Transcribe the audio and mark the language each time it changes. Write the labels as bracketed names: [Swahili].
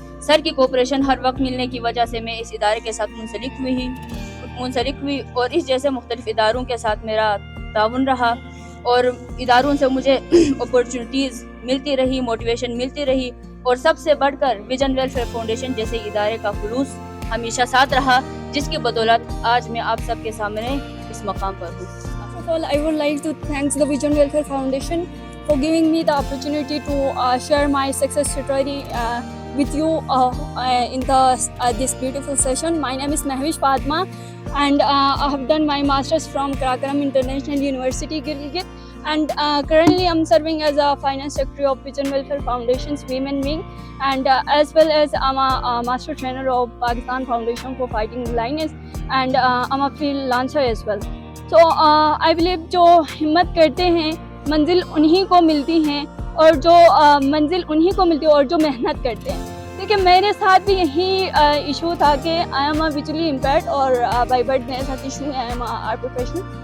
[Urdu] سر کی کوپریشن ہر وقت ملنے کی وجہ سے میں اس ادارے کے ساتھ منسلک ہوئی اور اس جیسے مختلف اداروں کے ساتھ میرا تعاون رہا، اور اداروں سے مجھے اپرچونٹیز ملتی رہی، موٹیویشن ملتی رہی، اور سب سے بڑھ کر ویژن ویلفیئر فاؤنڈیشن جیسے ادارے کا خلوص ہمیشہ ساتھ رہا، جس کی بدولت آج میں آپ سب کے سامنے اس مقام پر ہوں. [English] First of all, I would like to thank the Vision Welfare Foundation for giving me the opportunity to share my success story with you in this beautiful session. My name is Mahwish Padma, and I have done my master's from Karakoram International University, Gilgit, and currently I'm serving as a finance secretary of Vision Welfare Foundation's Women Wing, and as well as I'm a master trainer of Pakistan Foundation for Fighting Blindness, and I'm a freelancer as well. [Urdu] تو [English] I believe [Urdu] جو ہمت کرتے ہیں منزل انہی کو ملتی ہیں، اور جو منزل انہی کو ملتی ہے اور جو محنت کرتے ہیں. دیکھیے میرے ساتھ بھی یہی ایشو تھا کہ [English] I am a visually impaired, [Urdu] اور بائی برتھ میرے ساتھ ایشو ہے، [English] I am a art professional.